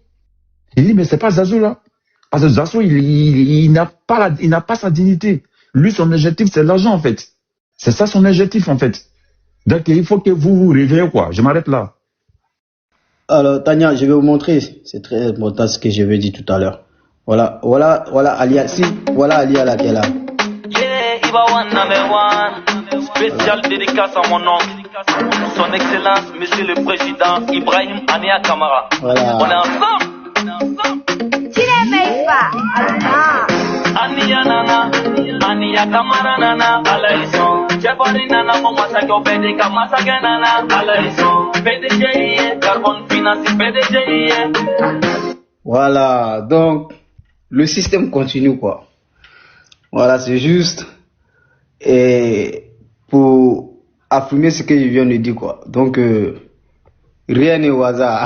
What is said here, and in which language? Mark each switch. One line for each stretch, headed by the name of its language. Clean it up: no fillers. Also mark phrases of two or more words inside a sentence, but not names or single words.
French: Il dit, mais c'est pas Zazo là. Parce que Zazo, il n'a pas sa dignité. Lui, son objectif, c'est l'argent en fait. C'est ça son objectif en fait. Donc il faut que vous vous réveillez quoi. Je m'arrête là. Alors, Tania, je vais vous montrer. C'est très important ce que je vais dire tout à l'heure. Voilà, Alia, voilà Alia là qui est là.
English: Yeah, Ibawan number one.
French: Spécial dédicace à mon oncle. Son Excellence, Monsieur le Président Ibrahim Ania Kamara. Voilà. On est ensemble. Ania Nana, Ania Kamara Nana, Alaison. Jabari Nana, Momasako Bedeka Masaka Nana, Alaison. PDG, Carbone Finance, PDG. Voilà, donc le système continue quoi. Voilà, c'est juste et pour affirmer ce que je viens de dire quoi. Donc rien n'est au hasard.